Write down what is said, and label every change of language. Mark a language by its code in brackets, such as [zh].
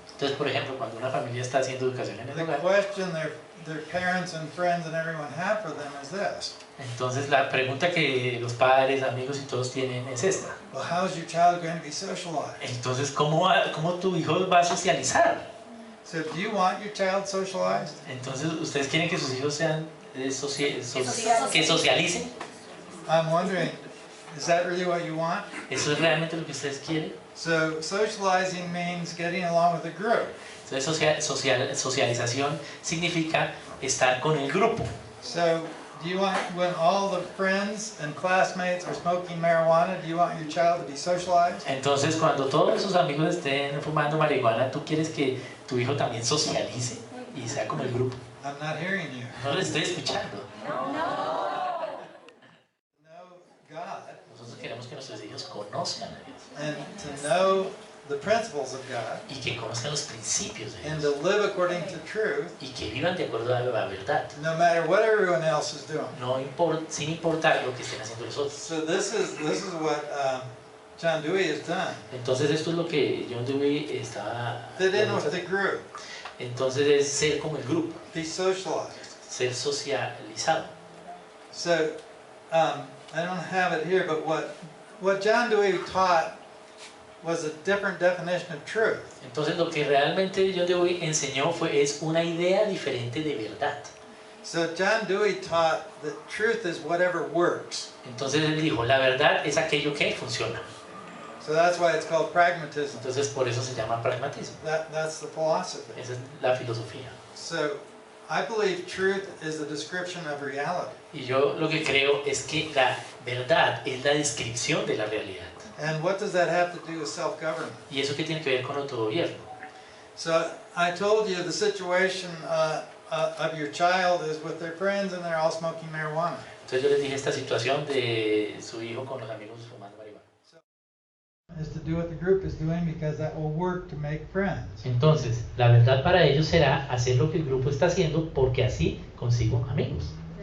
[es] Entonces, por ejemplo, cuando una familia está haciendo educación en el [en] the [es] hogar, [en] question their parents and friends and everyone have for them is this: [es] entonces la pregunta que los padres, amigos y todos tienen es esta. [en] well, how is your child going to be socialized? [es] Entonces, ¿cómo tu hijo va a socializar? [en] So do you want your child socialized? [es] Entonces, ¿ustedes quieren que sus hijos sean que socialicen? [en] I'm wondering, is that really what you want? [es] ¿Eso es realmente lo que ustedes quieren? [en] So socializing means getting along with a group. [es] Entonces, socialización significa estar con el grupo. [en] So do you want, when all the friends and classmates are smoking marijuana, do you want your child to be socialized? [es] Entonces, cuando todos sus amigos estén fumando marihuana, ¿tú quieres que tu hijo también socialice y sea como el grupo? [en] I'm not hearing you. [es] No le estoy escuchando. [en] Know God [es] Nosotros queremos que nuestros hijos conozcan a Dios [en] and to know the principles of God [es] y que conozcan los principios de [en] and [es] Dios [en] to live according to truth, [es] y que vivan de acuerdo a la verdad, [en] no matter what everyone else is doing. [es] sin importar lo que estén haciendo los otros. [en] So this is what John Dewey has done. [es] Entonces, esto es lo que John Dewey estaba. [en] Fit in with the group, [es] Entonces, es ser como el grupo, [en] be socialized. [es] ser socializado. [en] So I don't have it here, but what John Dewey taught was a different definition of truth. [es] Entonces, lo que realmente John Dewey enseñó es una idea diferente de verdad. [en] So John Dewey taught that truth is whatever works. [es] Entonces, él dijo, la verdad es aquello que funciona. [en] So that's why it's called pragmatism. [es] Entonces, por eso se llama pragmatismo. [en] That's the philosophy. [es] Esa es la filosofía. [en] So I believe truth is a description of reality. [es] Y yo lo que creo es que la verdad es la descripción de la realidad. [en] And what does that have to do with self-government? [es] ¿Y eso qué tiene que ver con autogobierno? [en] So I told you the situation of your child is with their friends and they're all smoking marijuana. [es] Entonces yo les dije esta situación de su hijo con los amigos fumando marihuana. [en] Is to do what the group is doing because that will work to make friends. [es] Entonces, la verdad para ellos será hacer lo que el grupo está haciendo porque así consigo amigos.